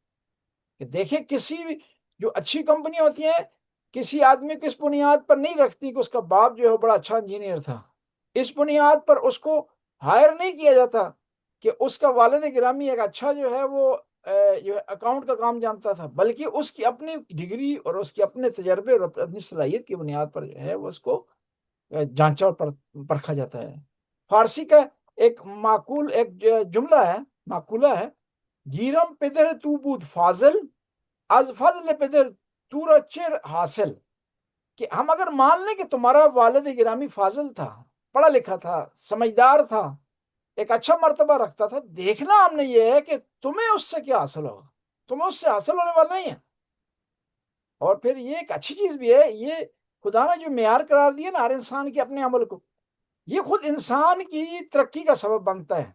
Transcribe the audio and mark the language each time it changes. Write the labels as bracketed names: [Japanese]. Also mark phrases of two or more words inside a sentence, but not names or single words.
[Urdu] کہ دیکھیں کسی بھی جو اچھی کمپنی ہوتی ہیں، کسی آدمی کو اس بنیاد پر نہیں رکھتی کہ اس کا باپ جو ہے بڑا اچھا انجینئر تھا، اس بنیاد پر اس کو ہائر نہیں کیا جاتا کہ اس کا والد گرامی ایک اچھا جو ہے وہ جو ہے اکاؤنٹ کا کام جانتا تھا، بلکہ اس کی اپنی ڈگری اور اس کے اپنے تجربے اور اپنی صلاحیت کی بنیاد پر جو ہے وہ اس کو جانچا اور پرکھا جاتا ہے۔ فارسی کا ایک معقول ایک جملہ ہے، معقولہ ہے، [Persian] گیرم پدر تو بود فاضل از فضل پدر تو را چر حاصل، [Urdu] کہ ہم اگر مان لیں کہ تمہارا والد گرامی فاضل تھا، پڑھا لکھا تھا، سمجھدار تھا، ایک اچھا مرتبہ رکھتا تھا، دیکھنا ہم نے یہ ہے کہ تمہیں اس سے کیا حاصل ہوگا، تمہیں اس سے حاصل ہونے والا نہیں ہے۔ اور پھر یہ ایک اچھی چیز بھی ہے، یہ خدا نے جو معیار قرار دیا نا ہر انسان کے اپنے عمل کو، یہ خود انسان کی ترقی کا سبب بنتا ہے۔